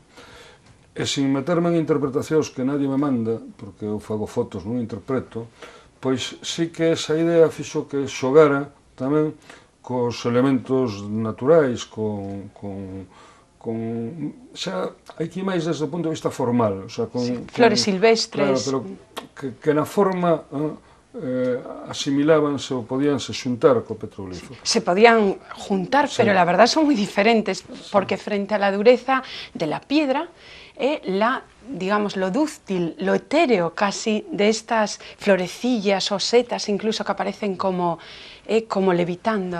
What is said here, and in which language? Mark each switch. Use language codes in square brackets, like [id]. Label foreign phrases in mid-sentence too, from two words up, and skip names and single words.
[gl] E sin meterme en interpretacións que nadie me manda, porque eu fago fotos, non interpreto, pois sí que esa idea fixo que xogara tamén cos elementos naturais, xa, aquí máis desde o punto de vista formal, o sea, flores silvestres. Claro, pero que na forma asimilábanse ou podíanse xuntar co petroglifo. [es] Se podían juntar, pero la verdad son muy diferentes, porque frente a la dureza de la piedra, digamos, lo dúctil, lo etéreo casi de estas florecillas o setas incluso que aparecen como levitando.